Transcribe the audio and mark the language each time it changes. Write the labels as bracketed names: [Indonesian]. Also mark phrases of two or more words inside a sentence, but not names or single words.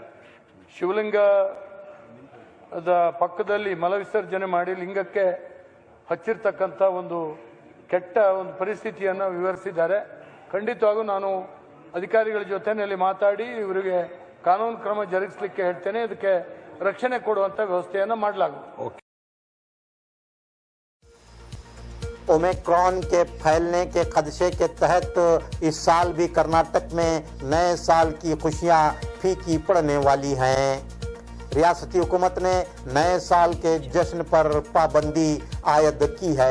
[Kannada] ಶಿವಲಿಂಗದ ಪಕ್ಕದಲ್ಲಿ ಮಲ ವಿಸರ್ಜನೆ ಮಾಡಿ ಲಿಂಗಕ್ಕೆ ಹಚ್ಚಿರ್ತಕ್ಕಂಥ ಒಂದು ಕೆಟ್ಟ ಒಂದು ಪರಿಸ್ಥಿತಿಯನ್ನು ವಿವರಿಸಿದ್ದಾರೆ. ಖಂಡಿತವಾಗೂ ನಾನು ಅಧಿಕಾರಿಗಳ ಜೊತೆಯಲ್ಲಿ ಮಾತಾಡಿ ಇವರಿಗೆ ಕಾನೂನು ಕ್ರಮ ಜರುಗಿಸಲಿಕ್ಕೆ ಹೇಳ್ತೇನೆ. ಇದಕ್ಕೆ ರಕ್ಷಣೆ ಕೊಡುವಂತ ವ್ಯವಸ್ಥೆಯನ್ನು ಮಾಡಲಾಗುವುದು. [Urdu] اومیکرون کے پھیلنے کے خدشے کے تحت اس سال بھی کرناٹک میں نئے سال کی خوشیاں پھیکی پڑنے والی ہیں. ریاستی حکومت نے نئے سال کے جشن پر پابندی عائد کی ہے.